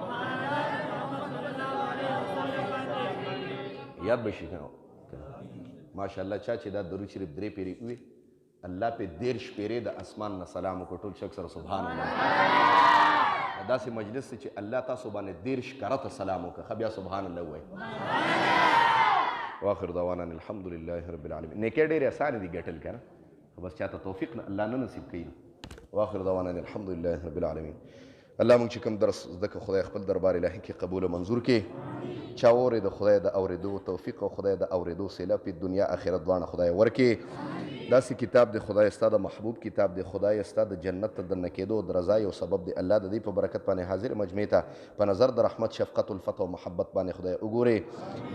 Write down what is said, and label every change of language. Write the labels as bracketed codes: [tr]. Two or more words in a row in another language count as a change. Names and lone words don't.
[ps] یاد بشي ماشاءالله چا چې دا درود شریف درې پیرې وي، الله په 13 پیرې د اسمان نه سلام وکړو. ټول شک سره [ar] سبحان الله. [ps] داسې مجلس چې الله تاسو باندې 13 کرته سلام وکړه، بیا [ar] سبحان الله [ps] وایي. [ar] واخر دعوانا الحمد لله رب العالمین. [ps] نیکۍ ډېرې اسانې دي ګټل که نه، بس چاته توفیق الله نه نصیب کوي. [ar] واخر دعوانا الحمد لله رب العالمین. [ps] الله مونږ چې کوم درس زده کړو خدای خپل دربار الهي کې قبول او منظور کړي. چا واورېده خدای د اورېدو توفیق او خدای د اورېدو صله په دنیا آخرت دواړه خدای ورکړي. داسې کتاب دی خدای ستا د محبوب کتاب دی خدای ستا د جنت ته دننه کېدو د رضا یو سبب دی. الله د دې په برکت باندې حاضر مجمع ته په نظر د رحمت شفقت الفت او محبت باندې خدای وګورې.